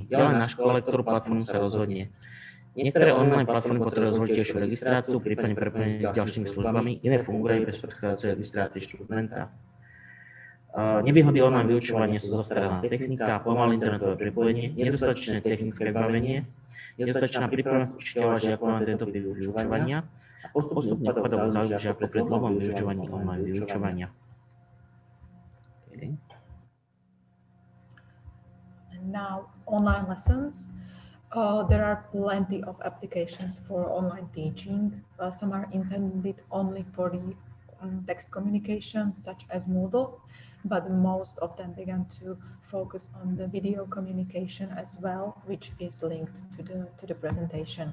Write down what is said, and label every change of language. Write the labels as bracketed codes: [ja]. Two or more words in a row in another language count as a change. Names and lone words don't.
[sk] Je len na škole, ktorú platformu sa rozhodne. Niektoré online platformy potrebujú zvoliť tiež registráciu, prípadne prepojenie s ďalšími službami, iné fungujú aj bez predchádzajúcej registrácie študenta. Nevýhody online vyučovania sú zastaralá technika, pomalé internetové pripojenie, nedostatočné technické vybavenie, nedostatočná pripravenosť učiteľa žiakov na tento typ vyučovania a postupne upadá záujem žiakov pri dlhom vyučovaní online vyučovania. [en] Okay. And now online lessons. There are plenty of applications for online teaching. Some are intended only for the text communication, such as Moodle, but most of them began to focus on the video communication as well, which is linked to the presentation.